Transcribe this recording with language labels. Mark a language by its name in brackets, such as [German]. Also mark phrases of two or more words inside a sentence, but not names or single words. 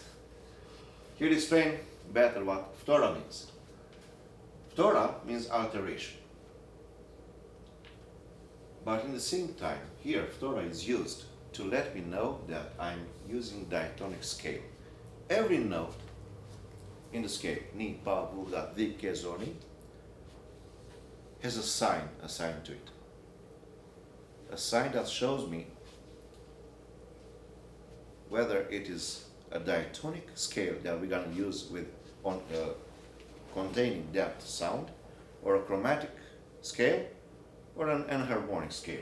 [English] He'll explain better what Fthora means. Fthora means alteration. But in the same time, here Fthora is used to let me know that I'm using diatonic scale. Every note in the scale, ni, pa, bu, ga, di, ke, zo, ni, has a sign assigned to it. A sign that shows me whether it is a diatonic scale that we're going to use with containing that sound, or a chromatic scale, or an enharmonic scale.